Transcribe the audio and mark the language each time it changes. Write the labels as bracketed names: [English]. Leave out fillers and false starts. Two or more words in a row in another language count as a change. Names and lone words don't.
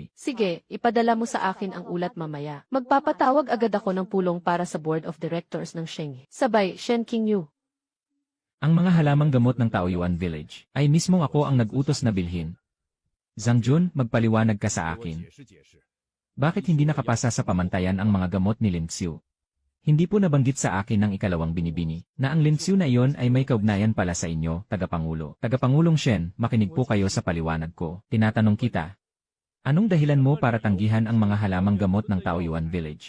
[Filipino] Sige, ipadala mo sa akin ang ulat mamaya. Magpapatawag agad ako ng pulong para sa [English] Board of Directors [Filipino] ng Shenghe. Sabay, Shen Qingyu. Ang mga halamang gamot ng Taoyuan Village ay mismong ako ang nag-utos na bilhin. Zhang Jun, magpaliwanag ka sa [Chinese] 我 [Filipino] akin. [Chinese] 解释解释。 [Filipino] Bakit hindi nakapasa sa pamantayan ang mga gamot ni Lin Xiu? Hindi po nabanggit sa akin ng ikalawang binibini na ang Lin Xiu na iyon ay may kaugnayan pala sa inyo, Tagapangulo. Tagapangulong Shen, makinig po kayo sa paliwanag ko. Tinatanong kita. Anong dahilan mo para tanggihan ang mga halamang gamot ng Taoyuan Village?